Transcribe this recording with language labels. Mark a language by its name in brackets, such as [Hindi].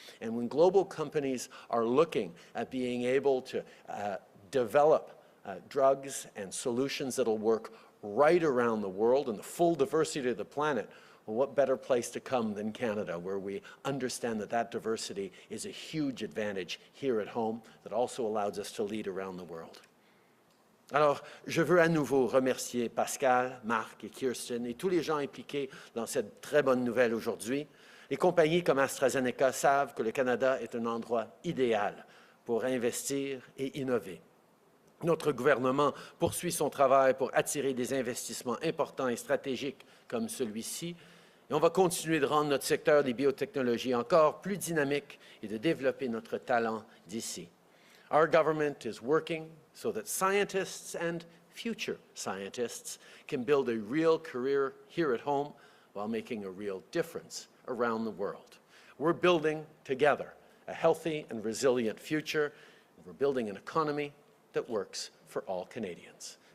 [English] And when global companies are looking at being able to develop drugs and solutions that'll work right around the world and the full diversity of the planet, well, what better place to come than Canada, where we understand that that diversity is a huge advantage here at home that also allows us to lead around the world. [French] Alors, je veux à nouveau remercier Pascal, Marc et Kirsten et tous les gens impliqués dans cette très bonne nouvelle aujourd'hui. Les compagnies comme AstraZeneca savent que le Canada est un endroit idéal pour investir et innover. Notre gouvernement poursuit son travail pour attirer des investissements importants et stratégiques comme celui-ci. Et on va continuer de rendre notre secteur des biotechnologies encore plus dynamique et de développer notre talent d'ici. [English] Our government is working so that scientists and future scientists can build a real career here at home while making a real difference around the world. We're building together a healthy and resilient future. We're building an economy that works for all Canadians.